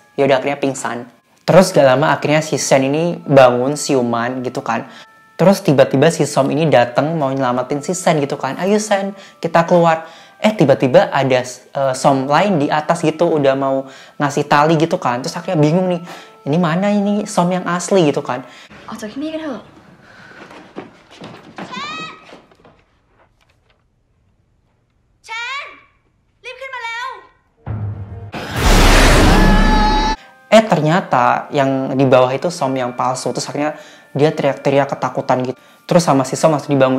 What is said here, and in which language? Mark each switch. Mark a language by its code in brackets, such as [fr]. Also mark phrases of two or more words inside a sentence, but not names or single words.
[id] Ya udah akhirnya pingsan. Terus gak lama akhirnya si Sen ini bangun siuman gitu kan. Terus tiba-tiba si Som ini datang mau nyelamatin si Sen gitu kan. Ayo Sen, kita keluar. Tiba-tiba ada Som lain di atas gitu udah mau ngasih tali gitu kan. Terus akhirnya bingung nih. Ini mana ini Som yang asli gitu kan. [th] ออกจากที่นี่กันเถอะ [id] Ternyata yang di bawah itu Som yang palsu. Terus akhirnya dia teriak-teriak ketakutan gitu. Terus sama si Som langsung dibangun.